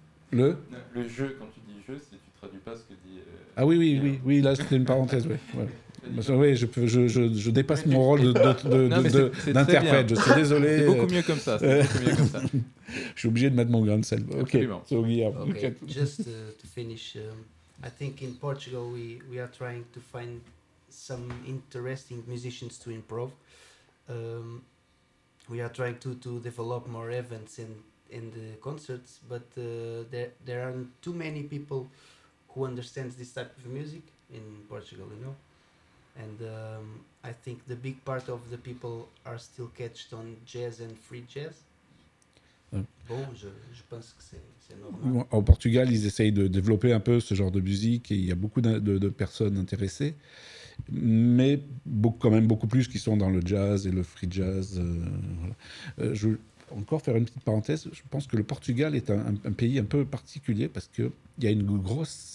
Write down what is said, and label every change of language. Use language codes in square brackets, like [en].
[fr] Le jeu, quand tu dis jeu, c'est tu traduis pas ce que dit... Ah oui, oui, oui, oui, là, c'était une parenthèse, oui. Oui, ouais, je dépasse mon rôle d'interprète, je suis désolé. C'est beaucoup mieux comme ça, c'est beaucoup mieux comme ça. Je suis obligé de mettre mon grain de sel. [en] Ok, so, Guillaume. Ok, just to finish, I think in Portugal, we are trying to find some interesting musicians to improv. We are trying to develop more events in the concerts, but there aren't too many people who understand this type of music in Portugal, you know? And I think the big part of the people are still catched on jazz and free jazz. [fr] Bon, je pense que c'est normal. En Portugal, ils essayent de développer un peu ce genre de musique et il y a beaucoup de personnes intéressées. Mais beaucoup, quand même beaucoup plus qui sont dans le jazz et le free jazz. Voilà. Je vais encore faire une petite parenthèse. Je pense que le Portugal est un pays un peu particulier parce qu'il y a une grosse...